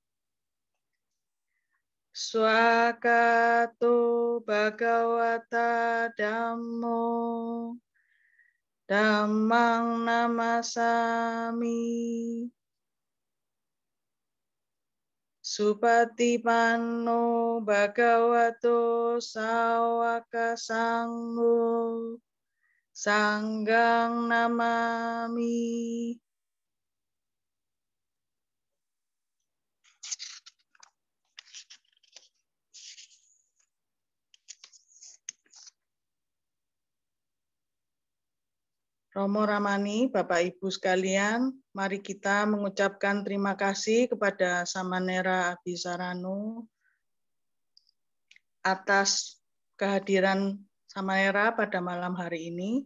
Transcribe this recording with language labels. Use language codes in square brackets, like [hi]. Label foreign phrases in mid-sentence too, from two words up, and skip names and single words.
[pi] Swakato Bhagawata Dhammo Dhammang Namasami Supatipanno Bhagavato Sawaka Sangho Sanggang namami. [id] Romo Ramani, Bapak Ibu sekalian, mari kita mengucapkan terima kasih kepada Samanera Abhisarano atas kehadiran Samanera pada malam hari ini.